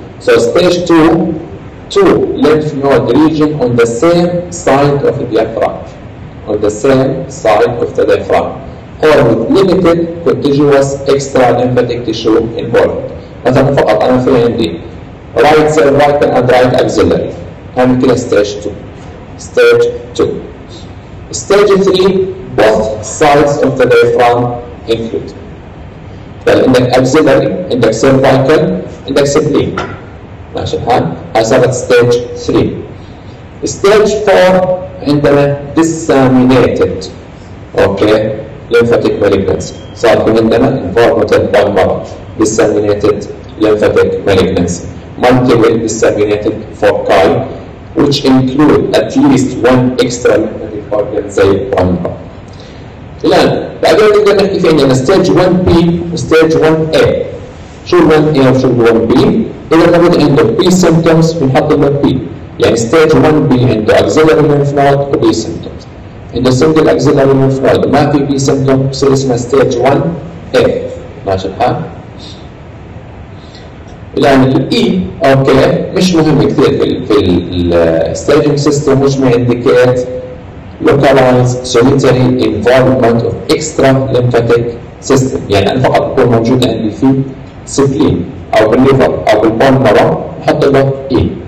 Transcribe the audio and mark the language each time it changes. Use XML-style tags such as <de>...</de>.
<en>So stage 2 lymph node region on the same side of the diaphragm, on the same side of the diaphragm, or with limited contiguous extra lymphatic tissue involved.</en> <ar>مثلا فقط أنا في عندي right cervical and right axillary، هذه كلها stage 2.</ar> <en>Stage 2. Stage 3 both sides of the diaphragm include.</en> <ar>بل عندك axillary، عندك cervical، عندك spleen. ماشي الحال؟ هاي صارت stage 3.</ar> <en>Stage 4 عندنا disseminated، okay? lymphatic malignancy.</en> <ar>صار في عندنا involvement بالمرض</ar> <en>disseminated lymphatic malignancy. Multiple disseminated foci which include at least 1 extra lymphatic organ</en> <ar>زي البالمرض. الآن بعدين نقدر نحكي في عندنا stage 1B و stage 1A. شو ال 1A وشو ال 1B؟ إذا موجود عنده B symptoms بنحط له B.</ar> <en>يعني stage 1B عنده axillary lymph node و B symptoms. عنده single axillary lymph node</en> <ar>ما في</ar> <en>B symptom بصير اسمها stage 1A.</en> <ar>ماشي الحال؟ الآن الإي أوكي مش مهم كثير في الستaging system، مش ما</ar> <en>indicate localized solitary involvement of extra lymphatic system.</en> <ar>يعني أنا فقط بكون موجود عندي في سبلين أو بالليفر أو بالبون مارو بحط له إي.</ar>